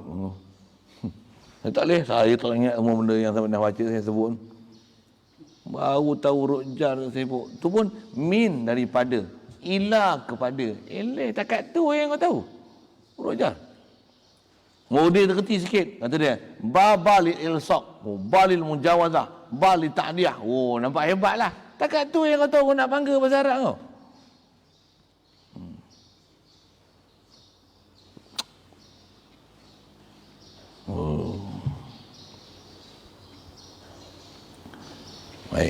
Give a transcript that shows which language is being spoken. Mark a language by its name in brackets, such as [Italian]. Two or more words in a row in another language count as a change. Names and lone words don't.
[Malay] Saya tak boleh. Saya tak ingat semua benda yang saya pernah baca saya sebut. Baru tahu huruf jar saya sebut. Tu pun min daripada. Ila kepada. Takat tu yang kau tahu. Huruf jar. Dia terkerti sikit. Kata dia. [Arabic] الباء للإلصاق. الباء للمجاوزة. الباء للتعدية. [Malay] Nampak hebat lah. Takat tu yang kau tahu kau nak bangga bahasa Arab kau. Baik.